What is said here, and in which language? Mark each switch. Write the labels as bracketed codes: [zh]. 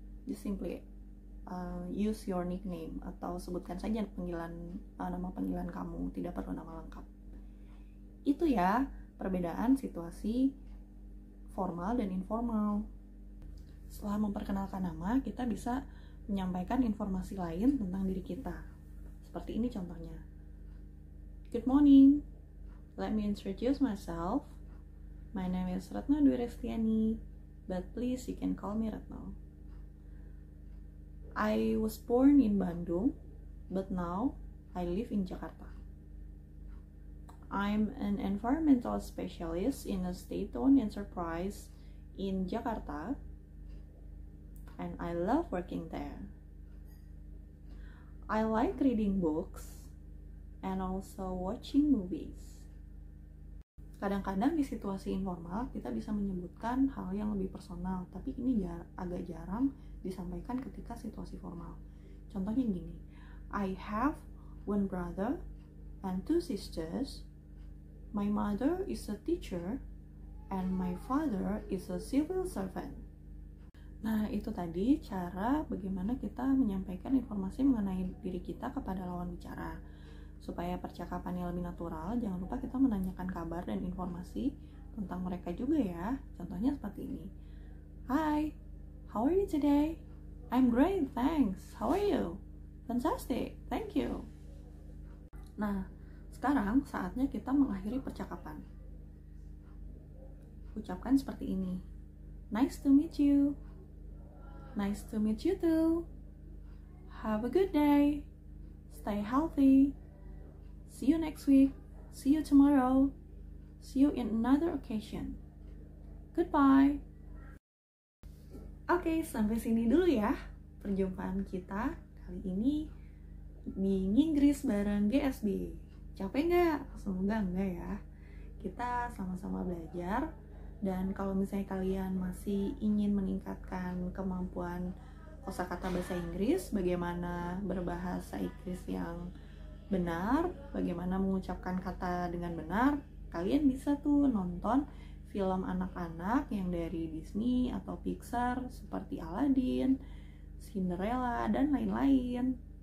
[en] Just simply use your nickname [id] atau sebutkan saja nama panggilan kamu, tidak perlu nama lengkap. Itu ya perbedaan situasi formal dan informal. Setelah memperkenalkan nama, kita bisa menyampaikan informasi lain tentang diri kita. Seperti ini contohnya. [en] Good morning. Let me introduce myself. My name is Retno Dwi Restiani, but please you can call me Retno. I was born in Bandung, but now I live in Jakarta. I'm an environmental specialist in a state-owned enterprise in Jakarta, and I love working there. I like reading books and also watching movies. [id] Kadang-kadang di situasi informal kita bisa menyebutkan hal yang lebih personal, tapi ini agak jarang disampaikan ketika situasi formal. Contohnya gini, [en] I have one brother and two sisters. My mother is a teacher and my father is a civil servant. [id] Nah, itu tadi cara bagaimana kita menyampaikan informasi mengenai diri kita kepada lawan bicara. Supaya percakapannya lebih natural, jangan lupa kita menanyakan kabar dan informasi tentang mereka juga ya. Contohnya seperti ini. [en] Hi, how are you today? I'm great, thanks. How are you? Fantastic, thank you. [id] Nah, Sekarang saatnya kita mengakhiri percakapan. Ucapkan seperti ini. [en] Nice to meet you. Nice to meet you too. Have a good day. Stay healthy. See you next week. See you tomorrow. See you in another occasion. Goodbye. [id] Oke, sampai sini dulu ya perjumpaan kita kali ini di Inggris bareng GSB. Capek nggak? Semoga enggak ya. Kita sama-sama belajar. Dan kalau misalnya kalian masih ingin meningkatkan kemampuan kosakata bahasa Inggris, bagaimana berbahasa Inggris yang benar, bagaimana mengucapkan kata dengan benar, kalian bisa tuh nonton film anak-anak yang dari Disney atau Pixar seperti Aladdin, Cinderella, dan lain-lain.